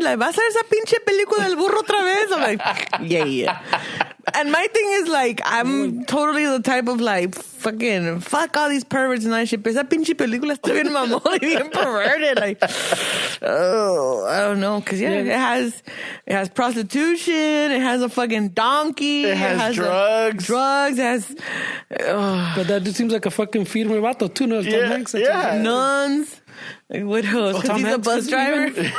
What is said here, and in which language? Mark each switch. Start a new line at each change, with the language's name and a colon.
Spanish: Like, ¿vas a ver esa pinche película del burro otra vez?
English: I'm like, yeah. And my thing is like, I'm totally the type of like, fuck all these perverts and that shit.
Spanish: But esa pinche película está bien mamón y bien perverted.
English: Like, oh, I don't know. Cause yeah, it has prostitution. It has a fucking donkey. It has drugs. Drugs. It has, But that dude seems like a fucking
Spanish: firme vato
English: too, no? Tom Hanks. nuns. Like, what else? Because he's a bus driver.